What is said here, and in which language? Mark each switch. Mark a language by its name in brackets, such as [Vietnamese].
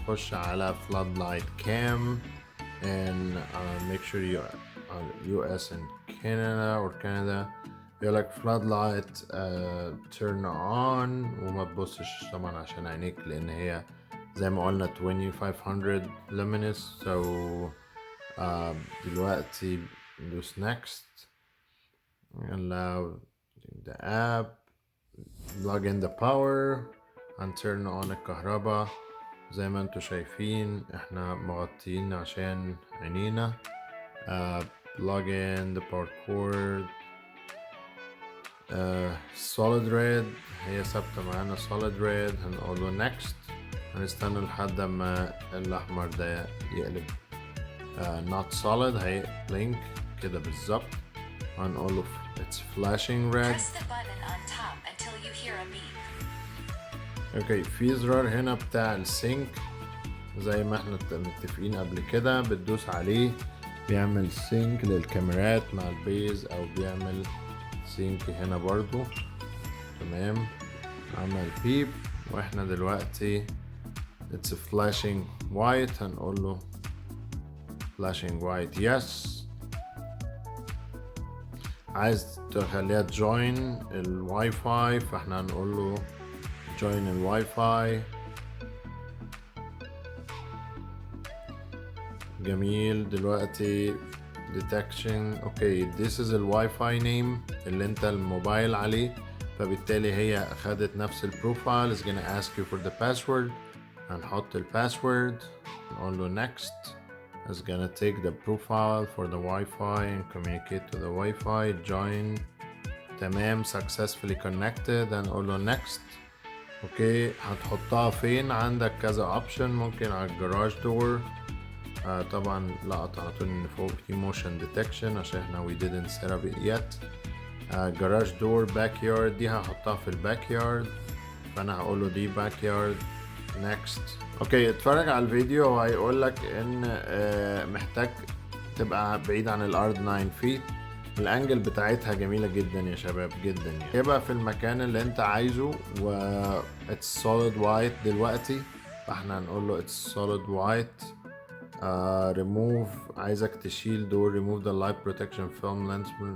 [Arabic] خش على [English] Floodlight Cam and make sure you are US and Canada or Canada. [Arabic] يقولك [English] Floodlight turn on، [Arabic] وما تبصش طبعا عشان عينيك لان هي زي ما قلنا 2500 luminous. so دلوقتي ندوس next. [English] allow the app, plug in the power and turn on الكهرباء. [Arabic] زي ما انتوا شايفين احنا مغطيين عشان عينينا. [English] plug in the power cord. solid red، [Arabic] هي ثابتة معانا [English] solid red. [Arabic] هنقوله next، هنستنى لحد ما الأحمر ده يقلب [English] not solid [Arabic] هيبلينك كده بالظبط. هنقول له [English] it's flashing red. Press the button on top until you hear a beep. [Arabic] اوكي في زرار هنا بتاع السينك زي ما احنا متفقين قبل كده، بتدوس عليه بيعمل سينك للكاميرات مع البيز او بيعمل سينك هنا برضو. تمام، عمل بيب. واحنا دلوقتي it's flashing white، هنقول له flashing white yes. عايز تخليها تجوين الواي فاي، فاحنا هنقول له join الواي فاي. جميل. دلوقتي detection. اوكي [English] this is [Arabic] الواي فاي نيم اللي انت الموبايل عليه، فبالتالي هي اخدت نفس البروفايل. [English] is gonna ask you for the password. [Arabic] هنحط الباسورد، نقول له next. [English] is gonna take the profile for the Wi-Fi and communicate to the Wi-Fi. join. تمام successfully connected. [Arabic] هنقول له next. اوكي هتحطها فين؟ عندك كذا اوبشن، ممكن على الجراج دور. طبعا لقط على طول ان فوق في motion detection عشان احنا [English] we didn't set up it yet. [Arabic] جراج دور باك يارد دي هحطها في الباك يارد، فانا هقول له دي باك يارد next. اوكي اتفرج على الفيديو وهيقول لك ان محتاج تبقى بعيد عن الارض 9 feet. الانجل بتاعتها جميلة جدا يا شباب، جدا يعني. يبقى في المكان اللي انت عايزه و [English] it's solid white [Arabic] دلوقتي، فاحنا هنقول له it's solid white. [English] remove، [Arabic] عايزك تشيل دول [English] remove the light protection film lens.